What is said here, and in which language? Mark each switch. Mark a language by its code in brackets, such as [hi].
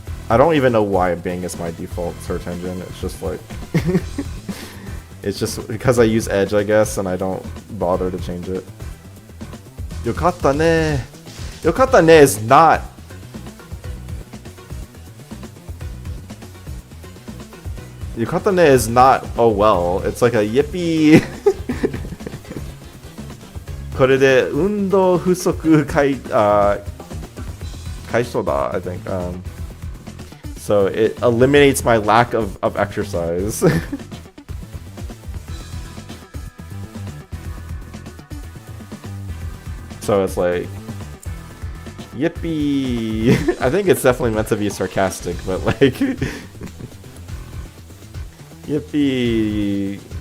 [en] I don't even know why Bing is my default search engine. It's just like it's just because I use Edge, I guess, and I don't bother to change it. [ja] Yokatta ne. Yokatta ne [en] is not. [ja] Yokatta ne [en] is not oh well. It's like a yippee. [ja] これで運動不足解消だ, [en] I think. So it eliminates my lack of exercise. So it's like, yippee! I think it's definitely meant to be sarcastic, but like, yippee!